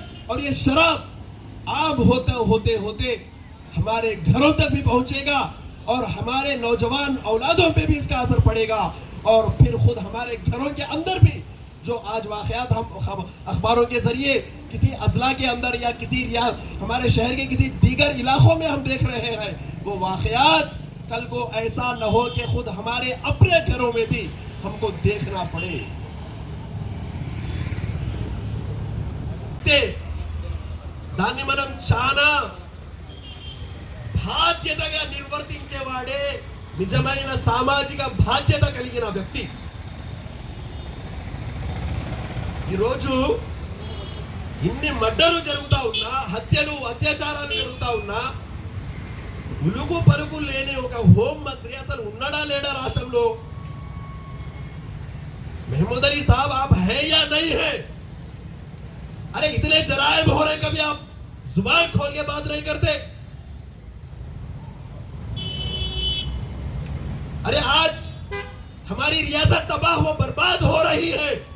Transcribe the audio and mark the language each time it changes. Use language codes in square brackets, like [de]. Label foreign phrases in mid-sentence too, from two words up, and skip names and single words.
[ur] اور یہ شراب عام ہوتے ہوتے ہمارے گھروں تک بھی پہنچے گا اور ہمارے نوجوان اولادوں پہ بھی اس کا اثر پڑے گا, اور پھر خود ہمارے گھروں کے اندر بھی جو آج واقعات ہم اخباروں کے ذریعے کسی اضلاع کے اندر یا کسی ہمارے شہر کے کسی دیگر علاقوں میں ہم دیکھ رہے ہیں, وہ واقعات کل کو ایسا نہ ہو کہ خود ہمارے اپنے گھروں میں بھی ہم کو دیکھنا پڑے. [te] దాన్ని మనం చాలా బాధ్యతగా నిర్వర్తించేవాడే నిజమైన సామాజిక బాధ్యత కలిగిన వ్యక్తి. ఈరోజు ఇన్ని మర్డర్లు జరుగుతా ఉన్నా, హత్యలు అత్యాచారాలు జరుగుతా ఉన్నా, ఉలుగు పలుకు లేని ఒక హోం మంత్రి అసలు ఉన్నాడా లేడా రాష్ట్రంలో? [ur] محمود علی صاحب آپ ہیں یا نہیں ہے? ارے اتنے جرائم ہو رہے، کبھی آپ زبان کھول کے بات نہیں کرتے? ارے آج ہماری ریاست تباہ و برباد ہو رہی ہے.